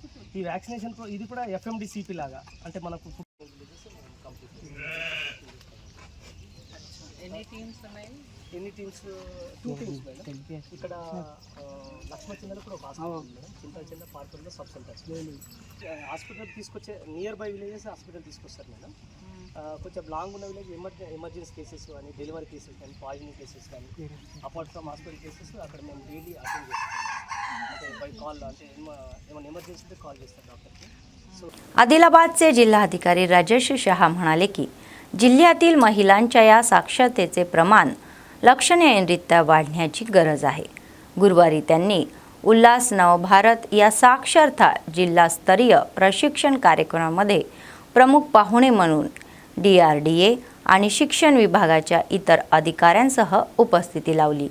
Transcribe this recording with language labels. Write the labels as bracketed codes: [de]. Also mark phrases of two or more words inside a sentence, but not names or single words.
[te] ఈ వ్యాక్సినేషన్ ఇది కూడా FMDCP లాగా, అంటే మనకు ఎన్ని టీమ్స్ 2 టీమ్స్ ఇక్కడ లక్ష్మణ చిన్నలో కూడా ఒక [en] hospital madam, [te] చిన్న పార్కుల్లో [en] sub centers hospital [te] తీసుకొచ్చే [en] near by villages hospital [te] తీసుకొస్తారు మేడం. కొంచెం లాంగ్ ఉన్న [en] village emergency cases [te] కానీ, [en] delivery cases [te] కానీ, [en] poisoning cases [te] కానీ, [en] apart from hospital cases [te] అక్కడ మేము [en] daily attend [te] చేస్తాం. అంటే [en] by call, [te] అంటే ఏమైనా एमर्जन्सी ఉంటే కాల్ చేస్తారు డాక్టర్కి. [mr] आदिलाबादचे जिल्हाधिकारी राजेश शहा म्हणाले की जिल्ह्यातील महिलांच्या या साक्षरतेचे प्रमाण लक्षणीयरित्या वाढण्याची गरज आहे. गुरुवारी त्यांनी उल्हास नवभारत या साक्षरता जिल्हास्तरीय प्रशिक्षण कार्यक्रमामध्ये प्रमुख पाहुणे म्हणून DRDA आणि शिक्षण विभागाच्या इतर अधिकाऱ्यांसह उपस्थिती लावली.